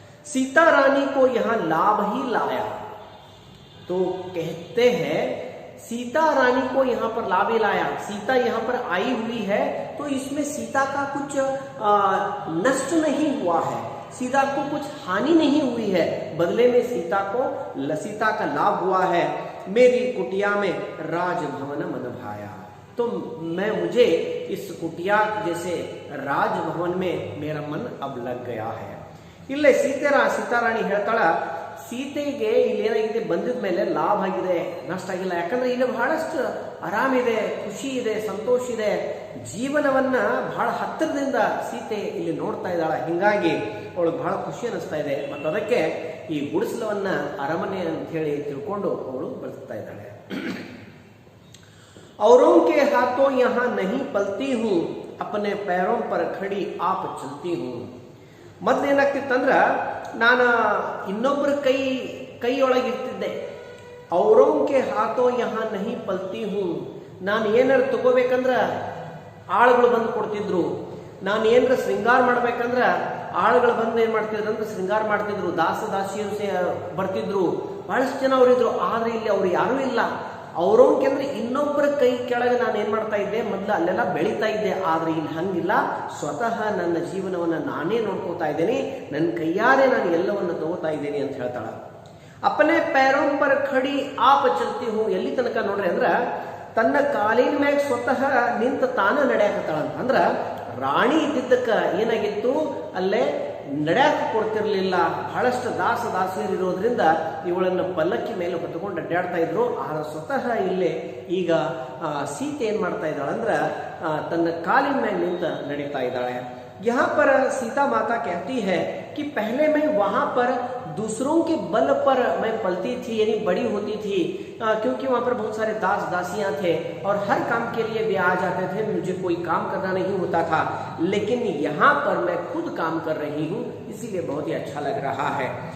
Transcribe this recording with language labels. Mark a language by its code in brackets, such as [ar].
[hi] सीता रानी को यहाँ लाभ ही लाया। तो कहते हैं सीता रानी को यहाँ पर लाभ ही लाया, सीता यहाँ पर आई हुई है तो इसमें सीता का कुछ नष्ट नहीं हुआ है, सीता को कुछ हानि नहीं हुई है, बदले में सीता का लाभ हुआ है। मेरी कुटिया में राजभवन मन भाया, तो मुझे इस कुटिया जैसे राजभवन में मेरा मन अब लग गया है। [kn] ಇಲ್ಲೇ ಸೀತಾರಾಣಿ ಹೇಳ್ತಾಳ, ಸೀತೆಗೆ ಇಲ್ಲಿ ಏನಾಗಿದೆ ಬಂದಿದ ಮೇಲೆ ಲಾಭ ಆಗಿದೆ, ನಷ್ಟ ಆಗಿಲ್ಲ. ಯಾಕಂದ್ರೆ ಇಲ್ಲಿ ಬಹಳಷ್ಟು ಆರಾಮಿದೆ, ಖುಷಿ ಇದೆ, ಸಂತೋಷ ಇದೆ, ಜೀವನವನ್ನ ಬಹಳ ಹತ್ತಿರದಿಂದ ಸೀತೆ ಇಲ್ಲಿ ನೋಡ್ತಾ ಇದ್ದಾಳ. ಹಿಂಗಾಗಿ ಅವಳು ಬಹಳ ಖುಷಿ ಅನಿಸ್ತಾ ಇದೆ. ಮತ್ತು ಅದಕ್ಕೆ ಈ ಗುಡಿಸಲವನ್ನ ಅರಮನೆ ಅಂತ ಹೇಳಿ ತಿಳ್ಕೊಂಡು ಅವಳು ಬದುಕ್ತಾ ಇದ್ದಾಳೆ. [hi] औरों के हाथों यहाँ नहीं पलती हूँ, अपने पैरों पर खड़ी आप चलती हूँ. [kn] ಮೊದಲೇನಾಗ್ತಿತ್ತಂದ್ರ ನಾನು ಇನ್ನೊಬ್ಬರ ಕೈಯೊಳಗಿರ್ತಿದ್ದೆ. [hi] ಔರೋಂಕೆ ಹಾತೋ ಯಹಾ ನಹಿ ಪಲ್ತಿ ಹೂ, [kn] ನಾನು ಏನಾರು ತಗೋಬೇಕಂದ್ರ ಆಳುಗಳು ಬಂದು ಕೊಡ್ತಿದ್ರು, ನಾನು ಏನಾರ ಶೃಂಗಾರ ಮಾಡ್ಬೇಕಂದ್ರ ಆಳುಗಳು ಬಂದು ಏನ್ ಮಾಡ್ತಿದ್ರು ಅಂದ್ರೆ ಶೃಂಗಾರ ಮಾಡ್ತಿದ್ರು, ದಾಸಿಯರು ಬರ್ತಿದ್ರು, ಬಹಳಷ್ಟು ಜನ ಅವರಿದ್ರು. ಆದ್ರೆ ಇಲ್ಲಿ ಅವ್ರು ಯಾರೂ ಇಲ್ಲ. ಅವ್ರೋಂಕೆ ಅಂದ್ರೆ ಇನ್ನೊಬ್ಬರ ಕೈ ಕೆಳಗೆ ನಾನು ಏನ್ ಮಾಡ್ತಾ ಇದ್ದೆ, ಮೊದಲು ಅಲ್ಲೆಲ್ಲ ಬೆಳೀತಾ ಇದ್ದೆ. ಆದ್ರೆ ಇಲ್ಲಿ ಹಂಗಿಲ್ಲ, ಸ್ವತಃ ನನ್ನ ಜೀವನವನ್ನ ನಾನೇ ನೋಡ್ಕೋತಾ ಇದ್ದೇನೆ, ನನ್ನ ಕೈಯಾರೆ ನಾನು ಎಲ್ಲವನ್ನ ತಗೋತಾ ಇದ್ದೇನೆ ಅಂತ ಹೇಳ್ತಾಳ. [hi] ಅಪ್ಪನೇ ಪೈರೋಂ ಪರ್ ಖಡಿ ಆಪ್ ಚಲ್ತಿ ಹೂ, [kn] ಎಲ್ಲಿ ತನಕ ನೋಡ್ರಿ ಅಂದ್ರ ತನ್ನ ಕಾಲಿನ ಮ್ಯಾಗ ಸ್ವತಃ ನಿಂತ ತಾನ ನಡೆಯಾಕತ್ತಾಳ. ಅಂದ್ರ ರಾಣಿ ಇದ್ದಿದ್ದಕ್ಕ ಏನಾಗಿತ್ತು, ಅಲ್ಲೇ ನಡೆಯಾಕ ಕೊಡ್ತಿರ್ಲಿಲ್ಲ. ಬಹಳಷ್ಟು ದಾಸಿಯರು ಇರೋದ್ರಿಂದ ಇವಳನ್ನು ಪಲ್ಲಕ್ಕಿ ಮೇಲೆ ಹೊತ್ತುಕೊಂಡು ಅಡ್ಡಾಡ್ತಾ ಇದ್ರು. ಆದ್ರೆ ಸ್ವತಃ ಇಲ್ಲೇ ಈಗ ಸೀತೆ ಏನ್ ಮಾಡ್ತಾ ಇದ್ದಾಳಂದ್ರ ತನ್ನ ಕಾಲಿನ ಮೇಲೆ ನಿಂತ ನಡೀತಾ ಇದ್ದಾಳೆ. [hi] यहाँ पर सीता माता कहती है कि पहले मैं वहां पर दूसरों के बल पर मैं पलती थी, यानी बड़ी होती थी, क्योंकि वहां पर बहुत सारे दासियां थे और हर काम के लिए वे आ जाते थे, मुझे कोई काम करना नहीं होता था. लेकिन यहाँ पर मैं खुद काम कर रही हूँ, इसीलिए बहुत ही अच्छा लग रहा है.